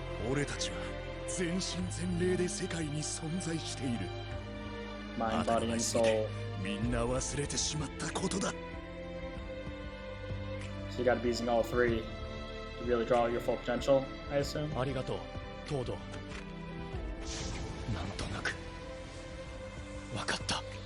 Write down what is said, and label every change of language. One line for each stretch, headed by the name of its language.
Japanese: 俺たちは全身全霊で世界に存在している。
English: Mind, body, and soul.
Japanese: みんな忘れてしまったことだ。
English: So you gotta be using all three to really draw your full potential, I assume.
Japanese: ありがとう、トード。なんとなく分かった。